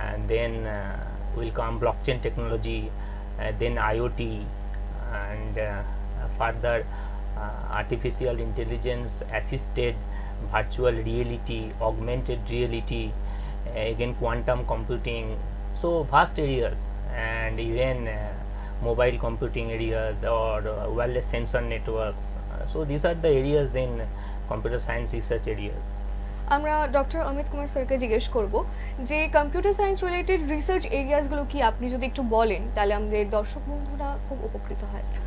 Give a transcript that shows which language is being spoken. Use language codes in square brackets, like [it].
[en] Then will come blockchain technology, then IoT, and further artificial intelligence assisted virtual reality, augmented reality, again quantum computing. So vast areas, and even mobile computing areas or wireless sensor networks. So these are the areas in computer science research areas. [bn] আমরা doctor Amit Kumar স্যারকে জিজ্ঞেস করব যে computer science related research এরিয়াসগুলো কি আপনি যদি একটু বলেন তাহলে আমাদের দর্শক বন্ধুরা খুব উপকৃত হয়।